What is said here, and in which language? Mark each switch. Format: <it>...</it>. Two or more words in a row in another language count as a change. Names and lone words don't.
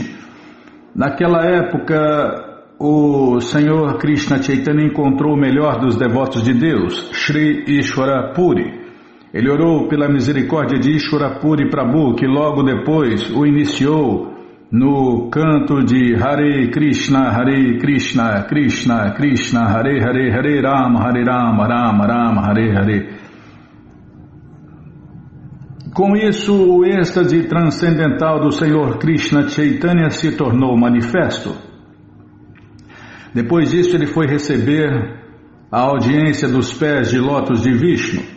<pt>Naquela época, o Senhor Krishna Chaitanya encontrou o melhor dos devotos de Deus, Shri Ishvara Puri. Ele orou pela misericórdia de Ishvara Puri Prabhu, que logo depois o iniciou no canto de</pt> <sa>Hare Krishna, Krishna Krishna, Hare Hare, Hare Rama, Rama Rama, Hare Hare.</sa> <pt>Com isso, o êxtase transcendental do Senhor Krishna Chaitanya se tornou manifesto. Depois disso, ele foi receber a audiência dos pés de lótus de Vishnu.</pt>